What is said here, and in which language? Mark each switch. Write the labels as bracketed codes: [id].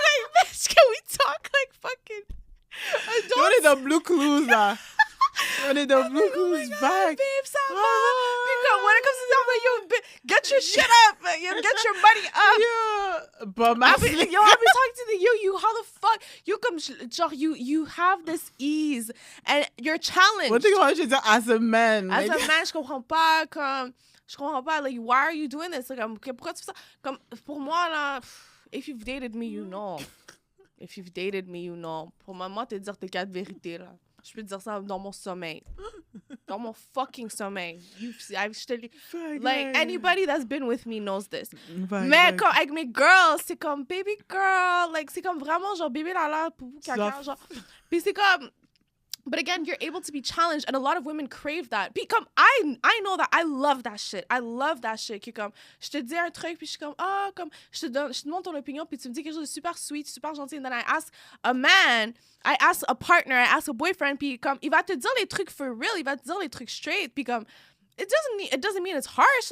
[en] Like, bitch, can we talk like fucking adults? [fr] On est dans Blue Clues, là. On est dans Blue Clues back. Babe, ça va? [en] Because when it comes to that, like, yo, get your shit up. Get your money up. Yeah. But I'll be talking to you, how the fuck? You come, genre, you have this ease and you're challenged. One thing I should say, as a man. As a man, [fr] je comprends pas, [en] comme, like, why are you doing this? [fr] Like, pourquoi tu fais ça? Comme, pour moi, là, [en] if you've dated me, you know. If you've dated me, you know. [fr] Pour maman, te dire tes 4 vérités, là. Je peux te dire ça dans mon sommeil. Dans mon fucking sommeil. [en] Like, anybody that's been with me knows this. [fr] Mais comme, avec mes girls, c'est comme, baby girl. Like, c'est comme vraiment, genre, bébé là, poupou, caca, genre. Puis c'est comme, [en] but again, you're able to be challenged, and a lot of women crave that. [fr] Puis comme, [en] I know that, I love that shit. I love that shit. [fr] Qui comme, je te dis un truc, puis je suis comme, comme, je te demande ton opinion, puis tu me dis quelque chose de [en] super sweet, [fr] super gentil, [en] and then I ask a man, I ask a partner, I ask a boyfriend, [fr] puis comme, il va te dire les trucs [en] for real, [fr] il va te dire les trucs straight, puis comme, [en] it doesn't mean it's harsh.